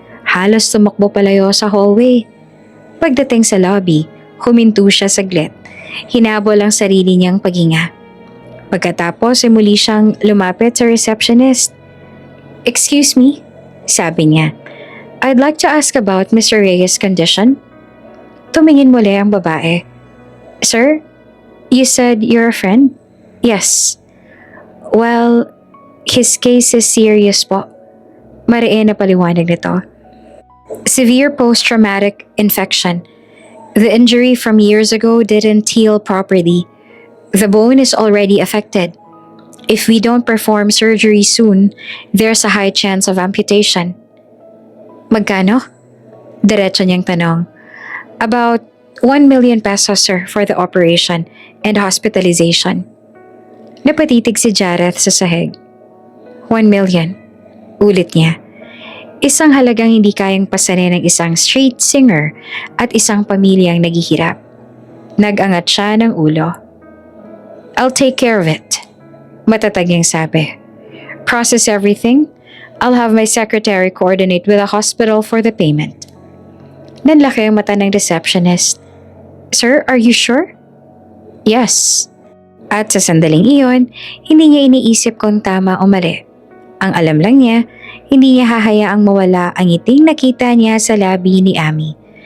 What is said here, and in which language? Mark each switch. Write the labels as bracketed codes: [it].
[tl] Halos tumakbo palayo sa hallway. Pagdating sa lobby, huminto siya saglit. Hinabol ang sarili niyang paghinga. Pagkatapos ay muli siyang lumapit sa receptionist. [en] "Excuse me," [tl] sabi niya. [en] "I'd like to ask about Mr. Reyes' condition." [tl] Tumingin muli ang babae. [en] "Sir, you said you're a friend?" "Yes." "Well, his case is serious po." [tl] Mariin na paliwanag nito. [en] "Severe post-traumatic infection. The injury from years ago didn't heal properly. The bone is already affected. If we don't perform surgery soon, there's a high chance of amputation." [tl] "Magkano?" Diretso niyang tanong. [en] "About 1 million pesos, sir, for the operation and hospitalization." [tl] Napatitig si Jareth sa sahig. 1 million. Ulit niya. Isang halagang hindi kayang pasanin ng isang street singer at isang pamilyang naghihirap. Nag-angat siya ng ulo. [en] "I'll take care of it," [tl] matatag niyang sabi. [en] "Process everything. I'll have my secretary coordinate with the hospital for the payment." [tl] Nanlaki ang mata ng receptionist. [en] "Sir, are you sure?" "Yes." [tl] At sa sandaling iyon, hindi niya iniisip kung tama o mali. Ang alam lang niya, hindi niya hahayaang mawala ang ngiting nakita niya sa labi ni Amy.